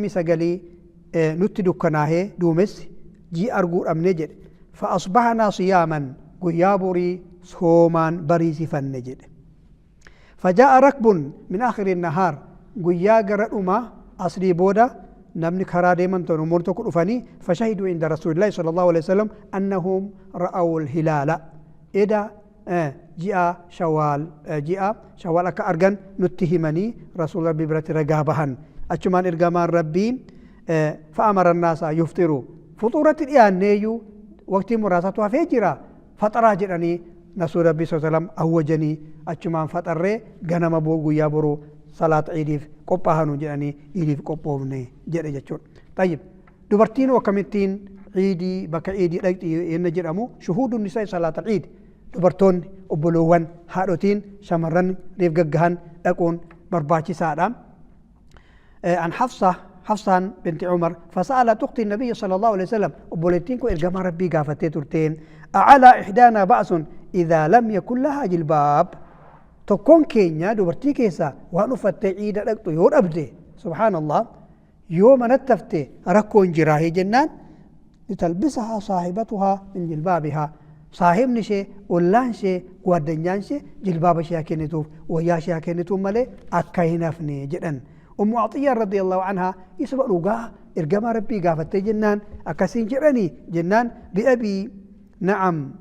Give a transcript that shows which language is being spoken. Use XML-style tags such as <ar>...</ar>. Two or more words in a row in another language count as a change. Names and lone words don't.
<om>29 nutti dukkanaahee duumessi ji'a arguu dhabne jedhe</om> <ar>فأصبحنا صياما</ar> <om>guyyaa borii soomaan bariisifanne jedhe</om> <ar>فجاء ركب من آخر النهار</ar> <om>guyyaa gara dhuma asrii booda namni karaa deeman ta'u namoonni tokko dhufanii</om> <ar>فشهدوا عند رسول الله صلى الله عليه وسلم أنهم رأوا الهلال</ar> <om>eda ji'a shawaal akka argan nutti himanii rasuul rabbii biratti ragaa bahan achumaan ergamaan rabbii</om> <ar>فأمر الناس يفطروا</ar> <om>fuxuuratti dhiyaanneeyyuu waqtii muraasatu hafee jira faxaraa jedhanii rasuul rabbii</om> <ar>صلى الله عليه وسلم</ar> <om>awwajanii achumaan faxarree ganama guyyaa boruu salaata ciidiif qophaa'anu jedhanii ciidiif qophoofne jedhe jechuudha. Tayyib dubartiin akkamittiin ciidii bakka ciidii dhaqxi yenna jedhamu</om> <ar>شهود النساء</ar> <om>salaata ciid dubartoonni obboloowwan haadhotiin shamarran reef gaggahan dhaquun barbaachisaadha.</om> <ar>عن حفصة بنت عمر فسألت أخت النبي صلى الله عليه وسلم</ar> <om>obboleettiin kun ergamaa rabbii gaafattee turteen</om> <ar>أعلى إحدانا بأس إذا لم يكن لها جلباب</ar> <om>tokkoon keenya dubartii keessaa waan uffattee ciida dhaqxu yoo dhabde subhaanallah yoo manatti hafte rakkoon jiraahe jennaan</om> <ar>لتلبسها صاحبتها من جلبابها</ar> <om>saahibni ishee ollaan ishee gwaddanyaan ishee jilbaaba ishee kennituuf wayyaa ishee kennituuf malee akka hin hafne jedhan ummu Atiyyaa</om> <ar>رضي الله عنها</ar> <om>isuma dhugaa ergamaa rabbii gaafattee jennaan akkasiin jedhanii jennaan</om> <ar>بأبي نعم</ar>